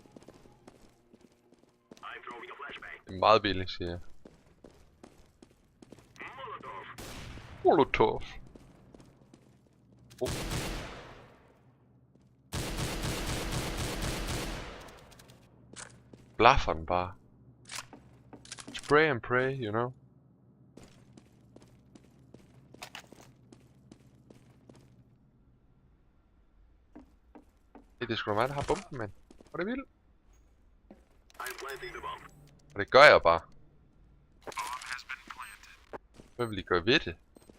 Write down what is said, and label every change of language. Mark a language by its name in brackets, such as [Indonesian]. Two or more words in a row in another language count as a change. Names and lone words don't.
[Danish] Det er meget billigt, siger jeg. Molotov. Blaffer den bare. [English] Spray and pray, you know. [Danish] Det er sgu da mig, der har bomben, mand. Hvor er det vildt. Og det gør jeg bare. Hvad vil I gøre ved det?